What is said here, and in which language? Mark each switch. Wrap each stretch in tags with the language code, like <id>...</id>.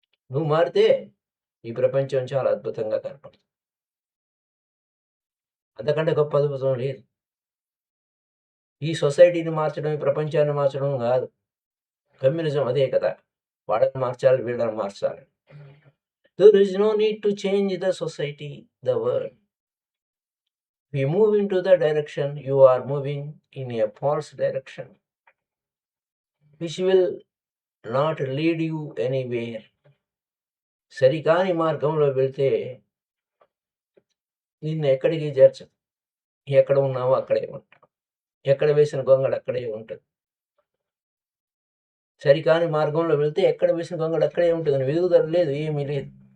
<te>నువ్వు మారితే ఈ ప్రపంచం చాలా అద్భుతంగా కనపడుతుంది. అంతకంటే గొప్ప అద్భుతం లేదు. ఈ సొసైటీని మార్చడం, ఈ ప్రపంచాన్ని మార్చడం కాదు. కమ్యూనిజం అదే కదా, వాళ్ళని మార్చాలి, వీళ్ళని మార్చాలి.</te> <en>There is no need to change the society, the world. If you move into the direction, you are moving in a false direction, which will not lead you anywhere.</en> <te>సరికాని మార్గంలో వెళ్తే నిన్ను ఎక్కడికి చేర్చదు. ఎక్కడ ఉన్నావో అక్కడే ఉంటావు. ఎక్కడ వేసిన గొంగళి అక్కడే ఉంటుంది. సరికాని మార్గంలో వెళ్తే ఎక్కడ వేసిన గొంగళి అక్కడే ఉంటుంది. ఎదుగుదల లేదు, ఏమీ లేదు.</te>